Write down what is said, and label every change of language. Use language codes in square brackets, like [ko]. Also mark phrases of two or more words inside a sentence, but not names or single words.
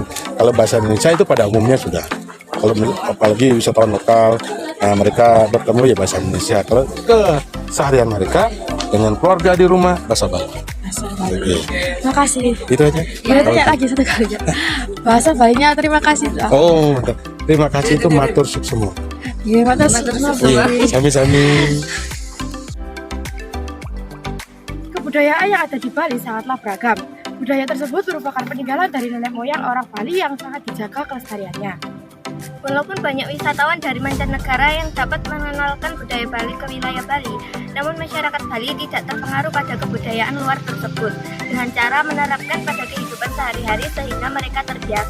[id] Kalau bahasa Indonesia itu pada umumnya sudah. Kalau apalagi wisatawan lokal, nah mereka bertemu ya bahasa Indonesia. Kalau ke seharian mereka dengan keluarga di rumah bahasa Bali. Oke. Terima kasih. Itu aja. Boleh tanya lagi satu kali ya. Bahasa Balinya terima kasih. Oh, terima kasih itu [ban] matur suksema. Iya, matur suksema. Sami-sami. [id] Kebudayaan yang ada di Bali sangatlah beragam. Budaya tersebut merupakan peninggalan dari nenek moyang orang Bali yang sangat dijaga kelestariannya. Walaupun banyak wisatawan dari mancanegara yang dapat mengenalkan budaya Bali ke wilayah Bali, namun masyarakat Bali tidak terpengaruh pada kebudayaan luar tersebut dengan cara menerapkan pada kehidupan sehari-hari sehingga mereka terbiasa.